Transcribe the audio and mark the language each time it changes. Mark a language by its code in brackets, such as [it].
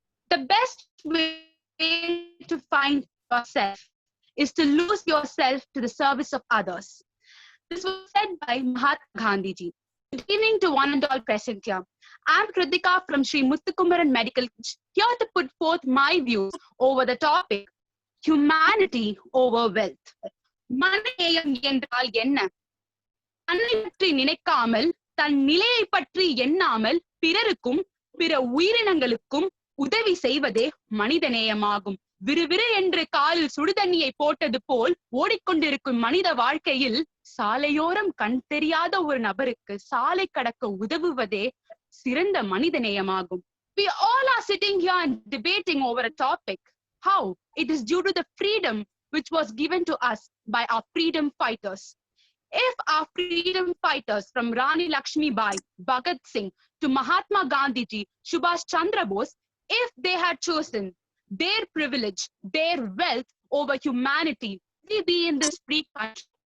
[en] The best way to find yourself is to lose yourself to the service of others. This was said by Mahatma Gandhi ji. Good evening to one and all present here. I am Kritika from Sri Muthukumaran Medical College, here to put forth my views over the topic humanity over wealth. [ta] மனிதநேயம் என்றால் என்ன? தன்னை பற்றி நினைக்காமல், தன் நிலையை பற்றி எண்ணாமல் பிறருக்கும் பிற உயிரினங்களுக்கும் உதவி செய்வதே மனிதநேயமாகும். விறுவிறு என்று காலில் சுடுதண்ணியை போட்டது போல் ஓடிக்கொண்டிருக்கும் மனித வாழ்க்கையில் சாலையோரம் கண் தெரியாத ஒரு நபருக்கு சாலை கடக்க உதவுவதே சிறந்த மனிதநேயமாகும். [en] We all are sitting here and debating over a topic. How? It is due to the freedom which was given to us by our freedom fighters. If our freedom fighters from Rani Lakshmi Bai, Bhagat Singh to Mahatma Gandhi ji, Subhash Chandra Bose, if they had chosen their privilege, their wealth over humanity, we be in this free country.